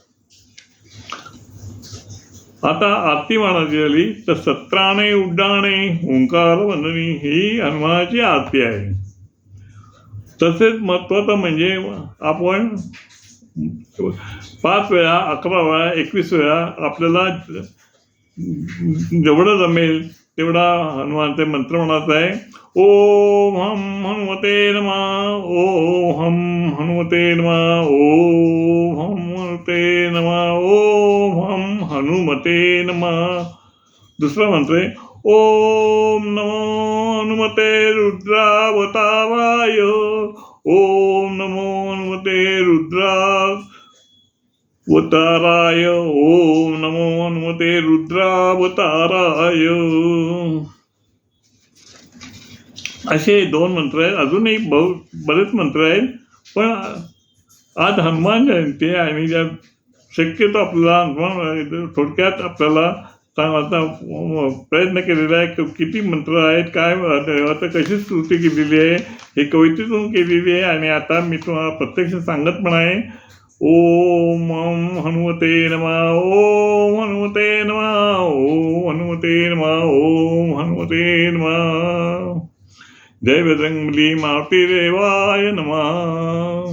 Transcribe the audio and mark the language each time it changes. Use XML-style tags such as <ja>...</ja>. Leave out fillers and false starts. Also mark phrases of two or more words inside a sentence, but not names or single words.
<mr>आता आरती म्हणायची झाली तर 17 उड्डाणे ओंकार वंदनी ही हनुमानाची आरती आहे. तसेच महत्त्वाचं म्हणजे आपण 5 वेळा, 11 वेळा, 21 वेळा आपल्याला जेवढं जमेल तेवढा हनुमानचे मंत्र म्हणायचा आहे.</mr> <sa>ओम हम हनुमते नमः, ओम हम हनुमते नमः, ओम हम हनुमते नमः, ओम हम हनुमते नमः.</sa> <mr>दुसरा मंत्र आहे</mr> <sa>ओम नमो हनुमते रुद्रावताराय, ओम नमो हनुमते रुद्रावताराय, ओम नमो हनुमते रुद्रावताराय.</sa> <mr>असे 2 मंत्र आहेत. अजूनही बरेच मंत्र आहेत, पण आज हनुमान जयंती आहे आणि ज्या शक्यतो आपल्याला थोडक्यात आपल्याला सांगण्याचा प्रयत्न केलेला आहे की किती मंत्र आहेत, काय आता कशी स्तुती केलेली आहे, हे कवितेतून केलेली आहे. आणि आता मी तुम्हाला प्रत्यक्ष सांगत पण आहे.</mr> <sa>ओम हनुमते नमः, ओम हनुमते नमः, ओम हनुमते नमः, ओम हनुमते नमः. जय बजरंगबली मारुती देवाय नमः.</sa>